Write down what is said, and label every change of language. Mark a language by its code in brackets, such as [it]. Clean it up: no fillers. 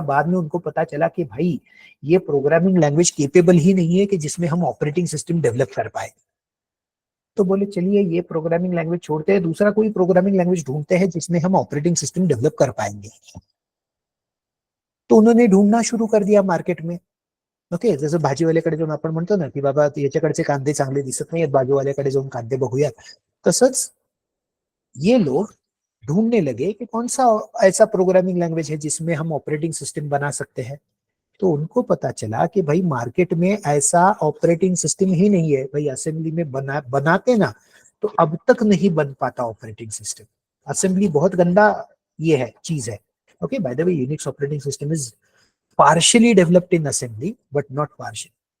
[hi] बाद में उनको पता चला कि भाई ये प्रोग्रामिंग लैंग्वेज केपेबल ही नहीं है कि जिसमें हम ऑपरेटिंग सिस्टम डेवलप कर पाए। तो बोले चलिए ये प्रोग्रामिंग लैंग्वेज छोड़ते हैं, दूसरा कोई प्रोग्रामिंग लैंग्वेज ढूंढते हैं जिसमें हम ऑपरेटिंग सिस्टम डेवलप कर पाएंगे। तो उन्होंने ढूंढना शुरू कर दिया मार्केट में। [mr] ओके, जसं भाजीवाल्याकडे जाऊन आपण म्हणतो ना की बाबा याच्याकडचे कांदे चांगले दिसत नाहीयेत, बाजूवाल्याकडे जाऊन कांदे बघूयात, तसंच [hi] ये लोग ढूंढने लगे कि कौन सा ऐसा प्रोग्रामिंग लैंग्वेज है जिसमें हम ऑपरेटिंग सिस्टम बना सकते हैं। तो उनको पता चला कि भाई मार्केट में ऐसा ऑपरेटिंग सिस्टम ही नहीं है। भाई असेंबली में बनाते ना तो अब तक नहीं बन पाता ऑपरेटिंग सिस्टम, असेंबली बहुत गंदा ये है चीज है। [en] Okay, by the way Unix operating system is partially developed in assembly but not partial.